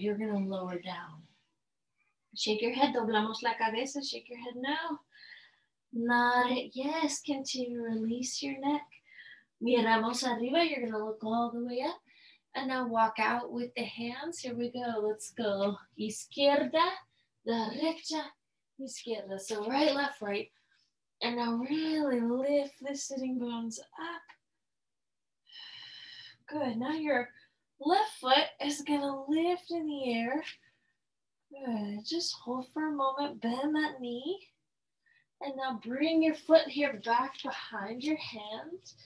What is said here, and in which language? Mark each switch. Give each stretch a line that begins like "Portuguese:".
English: You're going to lower down. Shake your head,
Spanish: doblamos la cabeza,
English: shake your head now. Nod it, yes, continue to release your neck.
Spanish: Miramos arriba,
English: you're going to look all the way up. And now walk out with the hands. Here we go. Let's go.
Spanish: Izquierda, derecha, izquierda.
English: So right, left, right. And now really lift the sitting bones up. Good. Now your left foot is going to lift in the air. Good. Just hold for a moment. Bend that knee. And now bring your foot here back behind your hand.